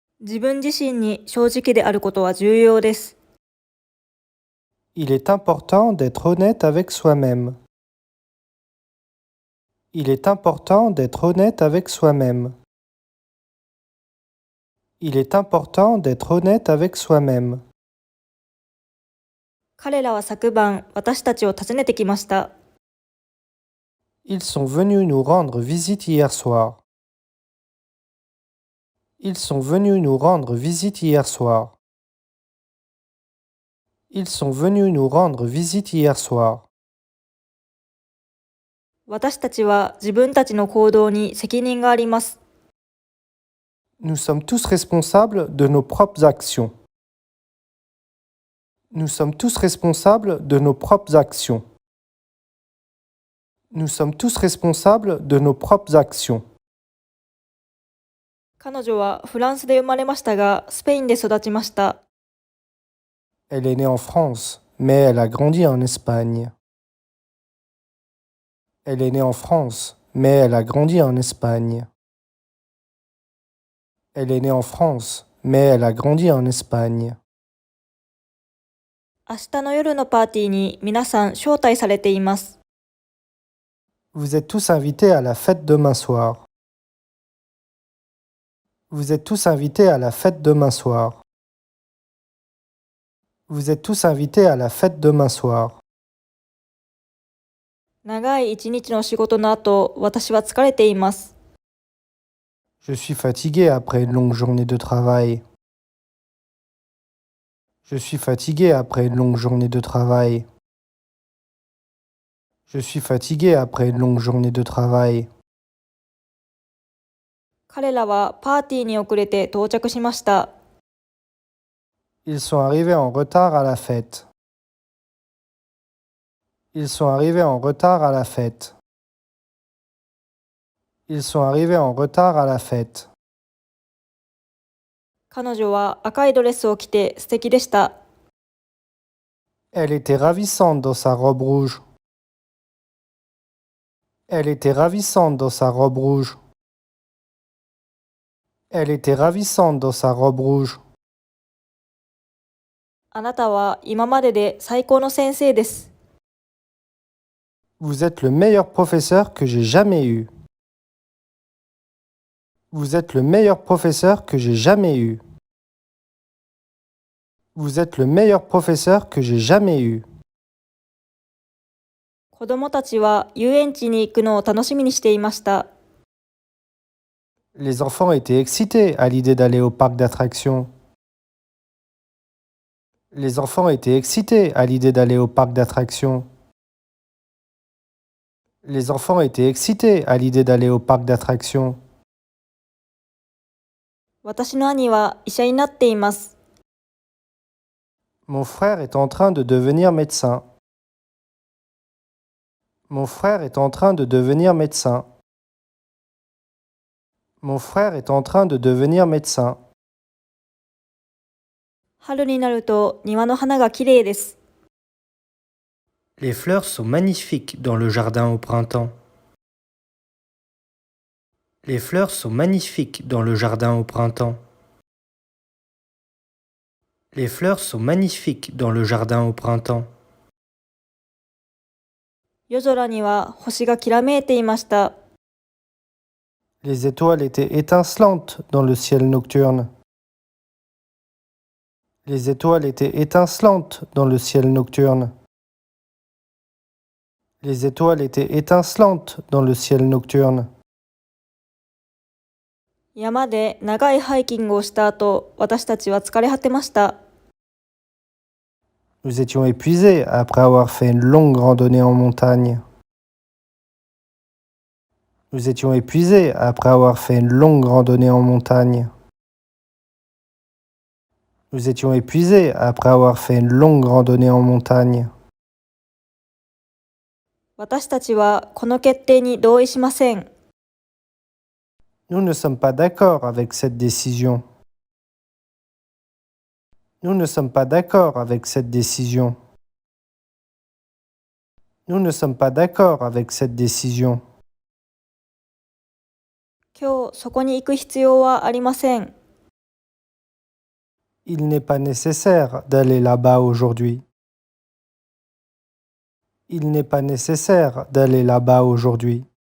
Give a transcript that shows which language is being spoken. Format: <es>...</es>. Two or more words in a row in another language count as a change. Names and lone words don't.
<ja>自分自身に正直であることは重要です。</ja> <fr>Il est important d'être honnête avec soi-même. Il est important d'être honnête avec soi-même. Il est important d'être honnête avec soi-même.</fr> <ja>彼らは昨晩、私たちを訪ねてきました。</ja> <fr>Ils sont venus nous rendre visite hier soir. Ils sont venus nous rendre visite hier soir. Ils sont venus nous rendre visite hier soir.</fr> <ja>私たちは自分たちの行動に責任があります。</ja> <fr>Nous sommes tous responsables de nos propres actions. Nous sommes tous responsables de nos propres actions. Nous sommes tous responsables de nos propres actions.</fr> <ja>彼女はフランスで生まれましたが、スペインで育ちました。</ja> <fr>Elle est née en France, mais elle a grandi en Espagne. Elle est née en France, mais elle a grandi en Espagne. Elle est née en France, mais elle a grandi en Espagne.</fr> <ja>明日の夜のパーティーに皆さん招待されています。</ja> <fr>Vous êtes tous invités à la fête demain soir. Vous êtes tous invités à la fête demain soir. Vous êtes tous invités à la fête demain soir.</fr> <ja>長い一日の仕事の後、私は疲れています。</ja> <fr>Je suis fatigué après une longue journée de travail. Je suis fatigué après une longue journée de travail. Je suis fatigué après une longue journée de travail.</fr> <ja>彼らはパーティーに遅れて到着しました。</ja> <fr>Ils sont arrivés en retard à la fête. Ils sont arrivés en retard à la fête. Ils sont arrivés en retard à la fête.</fr> <ja>彼女は赤いドレスを着て素敵でした。</ja> <fr>Elle était ravissante dans sa robe rouge. Elle était ravissante dans sa robe rouge. Elle était ravissante dans sa robe rouge.</fr> <ja>あなたは今までで最高の先生です。</ja> <fr>Vous êtes le meilleur professeur que j'ai jamais eu. Vous êtes le meilleur professeur que j'ai jamais eu. Vous êtes le meilleur professeur que j'ai jamais eu.</fr> <ja>子供たちは遊園地に行くのを楽しみにしていました。</ja> <fr>Les enfants étaient excités à l'idée d'aller au parc d'attractions. Les enfants étaient excités à l'idée d'aller au parc d'attractions. Les enfants étaient excités à l'idée d'aller au parc d'attractions.</fr> <ja>私の兄は医者になっています。</ja> <fr>Mon frère est en train de devenir médecin. Mon frère est en train de devenir médecin. Mon frère est en train de devenir médecin.</fr> <ja>春になると庭の花がきれいです。</ja> <fr>Les fleurs sont magnifiques dans le jardin au printemps. Les fleurs sont magnifiques dans le jardin au printemps. Les fleurs sont magnifiques dans le jardin au printemps.</fr> <ja>夜空には星がきらめいていました。</ja> <fr>Les étoiles étaient étincelantes dans le ciel nocturne. Les étoiles étaient étincelantes dans le ciel nocturne. Les étoiles étaient étincelantes dans le ciel nocturne.</fr> <ja>山で長いハイキングをした後、私たちは疲れ果てました。</ja> <fr>Nous étions épuisés après avoir fait une longue randonnée en montagne. Nous étions épuisés après avoir fait une longue randonnée en montagne. Nous étions épuisés après avoir fait une longue randonnée en montagne.</fr> <ja>私たちはこの決定に同意しません。</ja> <fr>Nous ne sommes pas d'accord avec cette décision. Nous ne sommes pas d'accord avec cette décision. Nous ne sommes pas d'accord avec cette décision.</fr> <ja>今日そこに行く必要はありません。</ja> <fr>Il n'est pas nécessaire d'aller là-bas aujourd'hui. Il n'est pas nécessaire d'aller là-bas aujourd'hui.</fr>